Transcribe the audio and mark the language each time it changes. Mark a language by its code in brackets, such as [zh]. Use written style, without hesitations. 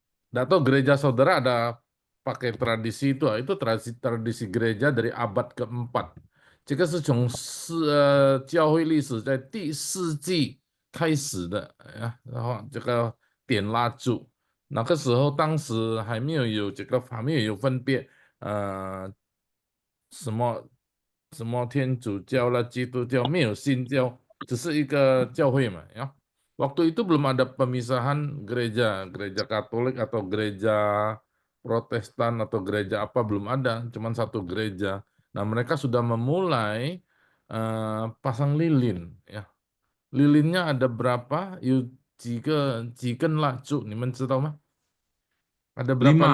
[id] Nggak tahu gereja saudara ada pakai tradisi itu tradisi gereja dari abad keempat. [zh] 这个是从教会历史在第4纪开始的呀，然后这个点蜡烛，那个时候当时还没有分辨，什么天主教啦、基督教没有新教，只是一个教会嘛ya. [id] Waktu itu belum ada pemisahan gereja Katolik atau gereja Protestan atau gereja apa belum ada, cuman satu gereja. Nah, mereka sudah memulai pasang lilin ya. Lilinnya ada berapa? Jiken lah, Cuk. Ni men tahu mah? Ada berapa